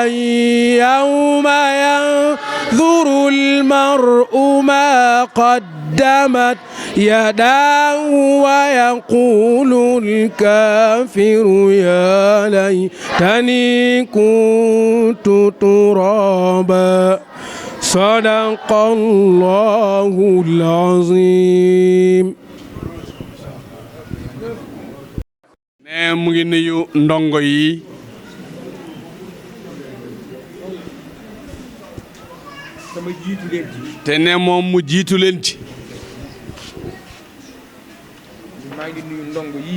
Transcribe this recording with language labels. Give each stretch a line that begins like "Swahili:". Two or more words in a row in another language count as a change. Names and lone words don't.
Arabic: يوم ينظر المرء ما قدمت يداه ويقول الكافر يا ليتني كنت ترابا صدق الله العظيم.
Wolof: mu ngi nuyu ndongo yi sama jiitu leen ci. te ne moom mu jiitu leen ci. maa ngi nuyu ndongo yii.